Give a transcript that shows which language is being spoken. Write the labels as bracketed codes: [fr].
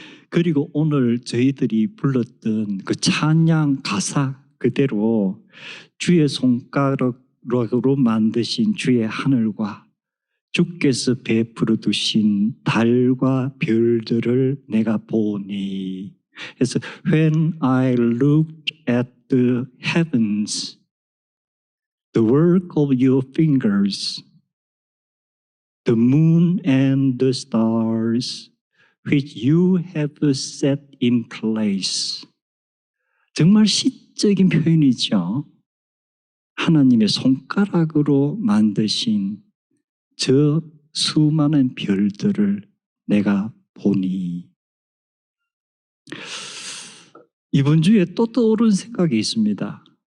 [ko] 그리고 오늘 저희들이 불렀던 그 찬양 가사 그대로 주의 손가락으로 만드신 주의 하늘과 주께서 베풀어 두신 달과 별들을 내가 보니. 그래서 [en] When I looked at the heavens, the work of your fingers, the moon and the stars, which you have set in place. [ko] 정말 시적인 표현이죠. 하나님의 손가락으로 만드신 저 수많은 별들을 내가 보니. 이번 주에 또 떠오른 생각이 있습니다.